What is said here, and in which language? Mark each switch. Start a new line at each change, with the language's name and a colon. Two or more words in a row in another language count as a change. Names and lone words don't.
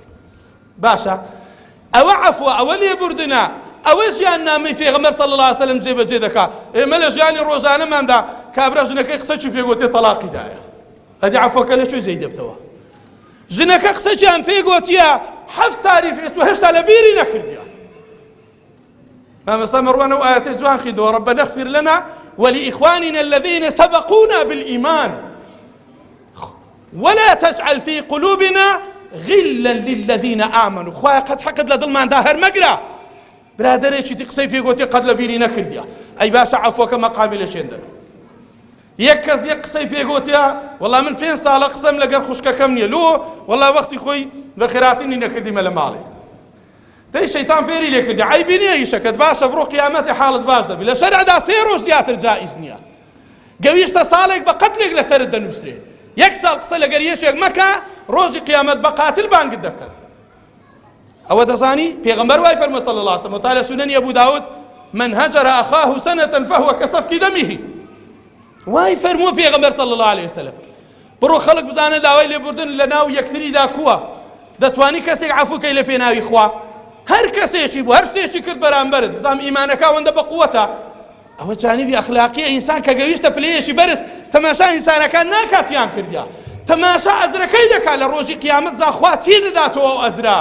Central Kurdish: باشە ئەوە عەفوە ئەوە لێبوردنە ئەوە ژیان نامەی پێغەمبەر
Arabic: صلی الله علیه وسلم
Central Kurdish: جێبەجێ دەکات. ئێمە لە ژیانی ڕۆژانەماندا کابرا ژنەکەی قسەی پێگوتێ تەلاقی دایە ئەدی عەفوەکە لەکوێ جێی دەبتەوە. ژنەکە قسەیان پێگوتیە 7 ساری پێچوو هێشتا لە بیری نەکردیە. مامۆستا مەڕوان ئەو ئاەتەی جوان خوێندەوە
Arabic: ربنا اغفر لنا ولإخواننا الذين سبقونا بالإيمان ولا تجعل في قلوبنا غلا للذين آمنوا.
Central Kurdish: خوای قەت حەقت لە دڵماندا هەر مەگرە برادەرێکی تی قسەی پێگوتێ قەت لە بیری نەکردیە ئەی باشە عەفوەکە مەقامی لە چێندەرە. یەک کەس یەک قسەی پێگوتیە وەڵا من 5 ساڵە قسەم لەگەر خوشکەکەم نییە لۆ وەڵا وەختی خۆی بە خێراتنی نەکردیمە لە ماڵێ دەی شەیتان فێری لێ کردی عیبی نییە ئیشەکەت باشە بڕۆ قیامەتی حاڵت باش دەبی لە شەرعدا 3 ڕۆژ زیاتر جائز نییە. گەویشتە ساڵێک بە قەتلێک لەسەرت دەنووسرێ 1 ساڵ قسە لەگەر یەشێک مەکە ڕۆژی قیامەت بە قاتل بانگت دەکەن. ئەوە دەزانی پێغەمبەر وای فەرمووی
Arabic: صلی الله علیه وسلم وتعالى سنن أبو داود من هجر أخاه سنة فهو كسفك دمه.
Central Kurdish: وای فەرمووی پێغەمبەر
Arabic: صلی الله علیه وسلم
Central Kurdish: بڕۆ خەڵک بزانن داوای لێبوردن لە ناو یەکتریدا کووە دەتوانی کەسێک عەفووکەی لە پێناوی خوا هەر کەسێکی بوو هەر شتێکی کرد بەرامبەرت بزانم ئیمانەکە ئەوەندە بە قووەتە. ئەوە جانبی ئەخلاقیە ئینسان کە گەویشتە پلەیەشی بەرز تەماشا ئینسانەکان ناکاتیان کردیا تەماشا ئەزرەکەی دەکات لە ڕۆژی قیامەت جا خوا چی دەداتەوە ئەو ئەزرا.